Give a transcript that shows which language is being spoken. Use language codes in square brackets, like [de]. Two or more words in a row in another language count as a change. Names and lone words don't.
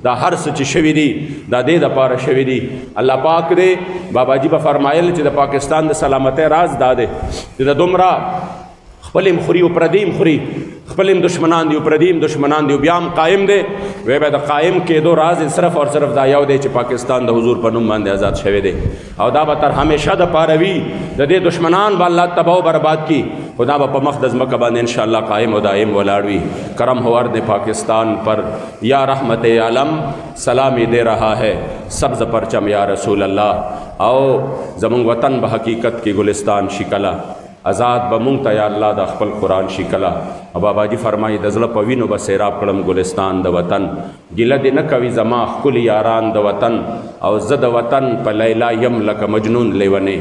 [ps] دا هر څه چې شوي دي دا دې دپاره شوي دي. الله پاک دی باباجي به فرمایل چې د پاکستان د سلامتۍ راز دا دی چې د دومره خپل هم خوري او پردیم خوري، خپل هم دشمنان دي او پردیم دشمنان دي، بیا هم قایم دی. وی به د قایم کېدو راز صرف او صرف دا یو دی چې پاکستان د حضور په نوم باندې آزاد شوی دی، او دا به تر همیشه دپاره وي. د دې دشمنان به الله تباه و برباد کی، خدا به په مخ د ځمکه باندې [ar] انشاءالله [ps] قایم و دائم ولاړ وي. [ur] کرم ہو ارض پاکستان پر یا رحمت عالم سلامی دے رہا ہے سبز پرچم [ar] یا رسول اللہ. [ps] او زمونږ وطن به حقیقت کې گلستان شکلا، آزاد به مونږ ته یا الله د خپل قرآن شکلا. او باباجي فرمایي د زړه په وینو به سیراب کړم ګلستان د وطن. ګیله دې نه کوي زما ښکلي یاران د وطن، او زه د وطن په لیلا یم لکه مجنون لیونې.